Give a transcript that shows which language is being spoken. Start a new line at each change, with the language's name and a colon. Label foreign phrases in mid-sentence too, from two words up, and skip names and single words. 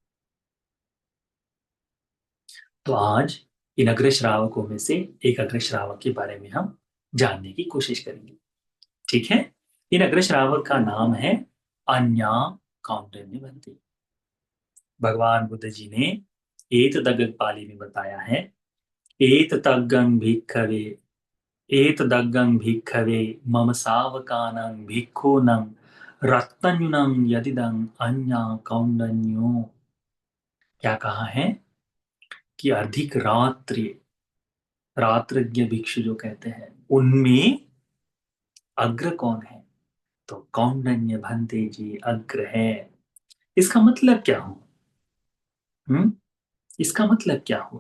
Hindi: तो आज इन अग्र श्रावकों में से एक अग्र श्रावक के बारे में हम जानने की कोशिश करेंगे। ठीक है? इन अग्र श्रावक का नाम है अन्या कौंडिन्य भंते। भगवान बुद्ध जी ने एतदग्ग पाली में बताया है,
Pali: एतदग्गं भिक्खवे, एतदग्गं भिक्खवे मम सावकानं भिक्खूनं रत्तन्युनं यदिदं अन्या कौंडन्यो।
Hindi: क्या कहा है? कि अधिक रात्रज्ञ भिक्षु जो कहते हैं उनमें अग्र कौन है? तो कौंडन्य भंते जी अग्र है। इसका मतलब क्या हो? हम्म इसका मतलब क्या हुआ?